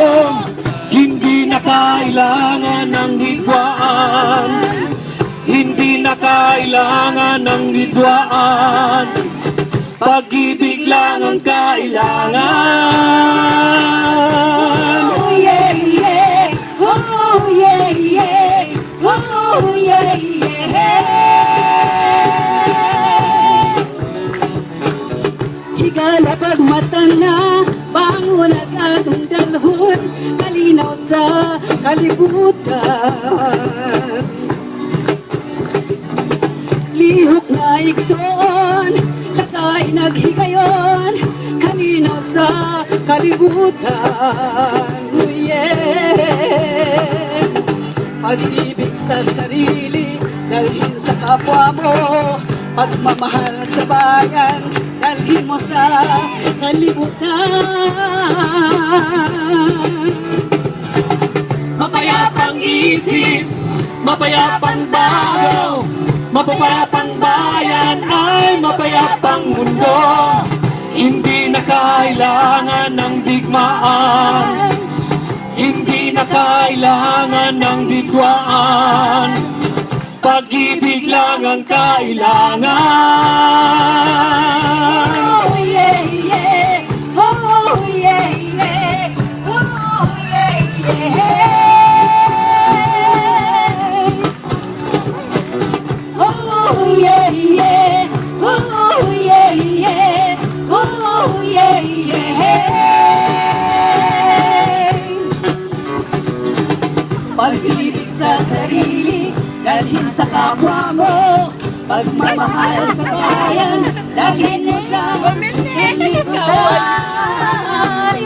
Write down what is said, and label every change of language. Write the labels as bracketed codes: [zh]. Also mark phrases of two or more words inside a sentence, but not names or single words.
[tl] Hindi na kailangan ng hidwaan, hindi na kailangan ng hidwaan. Pag-ibig lang ang kailangan. [en] Oh yeah, yeah. Oh yeah, yeah. Oh yeah, yeah. [ceb] Higala pagmata na, bangon at atong dalhon, kalinaw sa kalibutan. Lihok na ikson, takay naghigayon, kalinaw sa kalibutan. [en] Oh yeah. [tl] Pag-ibig sa sarili, dalhin sa kapwa mo. Pagmamahal sa bayan, dalhin mo sa sanlibutan. Mapayapang isip, mapayapang bago, mapayapang bayan ay mapayapang mundo. Hindi na kailangan ng digmaan, hindi na kailangan ng bigwaan. Pag-ibig lang ang kailangan. [en] Oh yeah, yeah. Oh yeah, yeah. Oh yeah, yeah. Oh yeah, yeah. Oh yeah, yeah. Oh yeah, yeah. [tl] Pag-ibig sa sarili, dalhin sa kapwa mo. Pagmamahal sa bayan, dalhin mo sa sanlibutan.